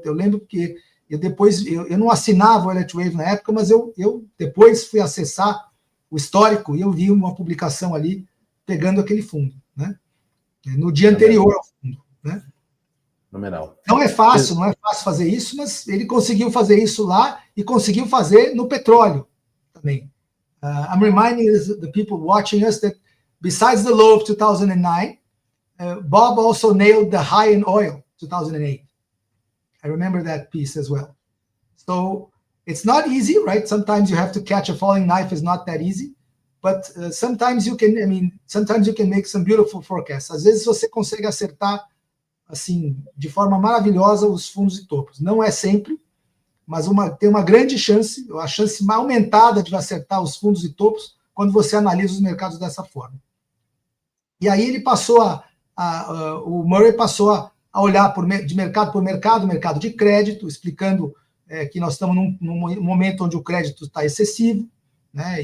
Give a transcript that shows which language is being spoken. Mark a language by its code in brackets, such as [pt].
[pt] Eu lembro que eu não assinava o Elliott Wave na época, mas eu depois fui acessar o histórico e eu vi uma publicação ali pegando aquele fundo, né? No dia anterior ao fundo, né? Fenomenal. Não é fácil fazer isso, mas ele conseguiu fazer isso lá e conseguiu fazer no petróleo também. [en] I'm reminding the people watching us that besides the low of 2009, Bob also nailed the high in oil, 2008. I remember that piece as well. So it's not easy, right? Sometimes you have to catch a falling knife is not that easy, but sometimes you can make some beautiful forecasts. [pt] Às vezes você consegue acertar assim, de forma maravilhosa os fundos e topos. Não é sempre, mas tem uma grande chance, a chance aumentada de acertar os fundos e topos quando você analisa os mercados dessa forma. E aí ele passou o Murray passou a olhar de mercado por mercado, mercado de crédito, explicando que nós estamos num momento onde o crédito está excessivo, né?